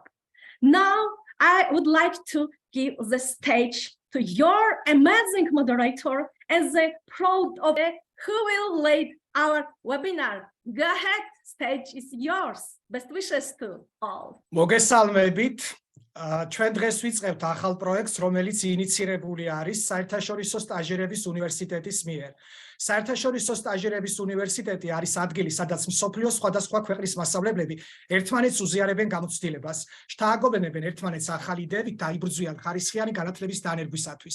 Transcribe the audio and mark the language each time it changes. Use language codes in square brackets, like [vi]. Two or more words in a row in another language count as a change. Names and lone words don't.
[en] Now, I would like to give the stage to your amazing moderator and the proud of who will lead our webinar. Go ahead, stage is yours. Best wishes to all. [ka] Მოგესალმებით. ჩვენ დღეს ვიწყებთ ახალ პროექტს, რომელიც ინიცირებული არის საერთაშორისო სტაჟირების უნივერსიტეტის მიერ. საერთაშორისო სტაჟირების უნივერსიტეტი არის ადგილი, სადაც მსოფლიოს სხვადასხვა ქვეყნის მასწავლებლები ერთმანეთს უზიარებენ გამოცდილებას, შთააგობენებენ ერთმანეთს ახალი იდეებით და იბრძვიან ხარისხიანი განათლების დანერგვისათვის.